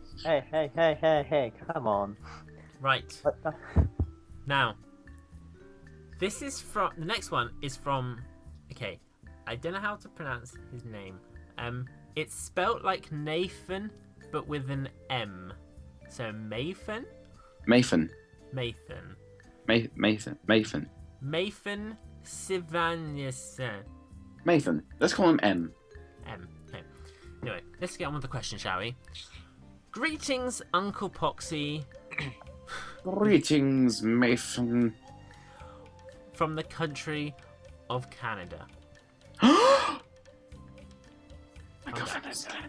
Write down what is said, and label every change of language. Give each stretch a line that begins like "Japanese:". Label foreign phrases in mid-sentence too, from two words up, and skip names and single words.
English: Hey, come on. Right. What the... Now, this is from the next one is from. Okay, I don't know how to pronounce his name. It's spelt like Nathan, but with an M. So Mathan. Mathan. Mathan. Mathan. Mathan Sivanyasen. Mathan. Let's call him M. M. Okay. Anyway, let's get on with the question, shall we? Greetings, Uncle Poxy. Greetings, Mathan. From the country of Canada. My girlfriend is dead.